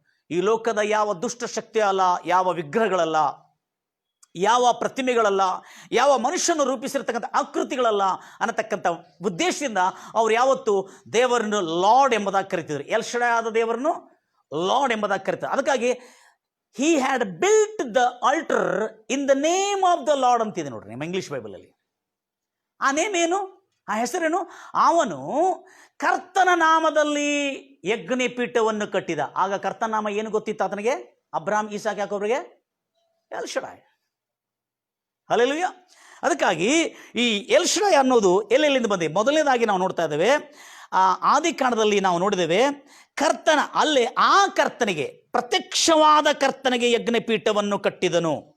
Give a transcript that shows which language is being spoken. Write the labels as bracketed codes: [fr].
[kn] ಈ ಲೋಕದ ಯಾವ ದುಷ್ಟ ಶಕ್ತಿ ಅಲ್ಲ, ಯಾವ ವಿಗ್ರಹಗಳಲ್ಲ, ಯಾವ ಪ್ರತಿಮೆಗಳಲ್ಲ, ಯಾವ ಮನುಷ್ಯನು ರೂಪಿಸಿರ್ತಕ್ಕಂಥ ಆಕೃತಿಗಳಲ್ಲ ಅನ್ನತಕ್ಕಂಥ ಉದ್ದೇಶದಿಂದ ಅವ್ರು ಯಾವತ್ತು ದೇವರನ್ನು ಲಾರ್ಡ್ ಎಂಬುದಾಗಿ ಕರಿತಿದ್ರು. ಎಲ್ ಶಡಾಯ್ ಆದ ದೇವರನ್ನು ಲಾರ್ಡ್ ಎಂಬುದಾಗಿ ಕರಿತಾರೆ. ಅದಕ್ಕಾಗಿ [en] he had built the altar in the name of the Lord [kn] ಅಂತಿದೆ ನೋಡ್ರಿ ನಿಮ್ಮ ಇಂಗ್ಲಿಷ್ ಬೈಬಲಲ್ಲಿ. ಆ ನೇಮ್ ಏನು? ಆ ಹೆಸರೇನು? ಅವನು ಕರ್ತನ ನಾಮದಲ್ಲಿ ಯಜ್ಞ ಪೀಠವನ್ನು ಕಟ್ಟಿದ. ಆಗ ಕರ್ತನ ನಾಮ ಏನು ಗೊತ್ತಿತ್ತು ಆತನಿಗೆ? ಅಬ್ರಾಮ್, ಈಸಾಕ್, ಯಾಕೋಬ್ರಿಗೆ ಎಲ್ ಶಡಾಯ್. ಹಲ್ಲೆಲೂಯಾ. ಅದಕ್ಕಾಗಿ ಈ ಎಲ್ ಶಡಾಯ್ ಅನ್ನೋದು ಎಲ್ಲೆಲ್ಲಿಂದ ಬಂದಿದೆ? ಮೊದಲನೇದಾಗಿ ನಾವು ನೋಡ್ತಾ ಇದ್ದೇವೆ, ಆದಿಕಾಂಡದಲ್ಲಿ ನಾವು ನೋಡಿದ್ದೇವೆ, ಕರ್ತನ ಅಲ್ಲೇ ಆ ಕರ್ತನಿಗೆ, ಪ್ರತ್ಯಕ್ಷವಾದ ಕರ್ತನಿಗೆ ಯಜ್ಞಪೀಠವನ್ನು ಕಟ್ಟಿದನು.